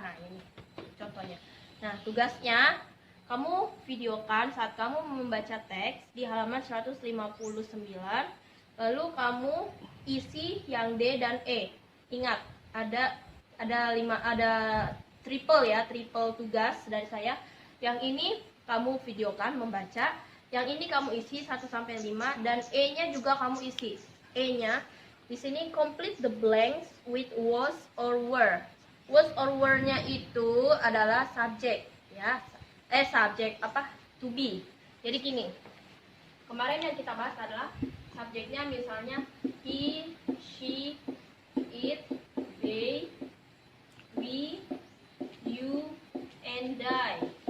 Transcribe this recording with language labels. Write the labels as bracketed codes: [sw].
[id] Nah, ini contohnya. Nah, tugasnya kamu videokan saat kamu membaca teks di halaman 159, lalu kamu isi yang D dan E. Ingat, ada triple ya, triple tugas dari saya. Yang ini kamu videokan membaca, yang ini kamu isi 1 sampai 5 dan E-nya juga kamu isi. E-nya di sini [en] complete the blanks with was or were. [id] Was or were-nya itu adalah subjek ya. Subjek to be. Jadi gini. Kemarin yang kita bahas adalah subjeknya misalnya [en] he, she, it, they, we, you, and I.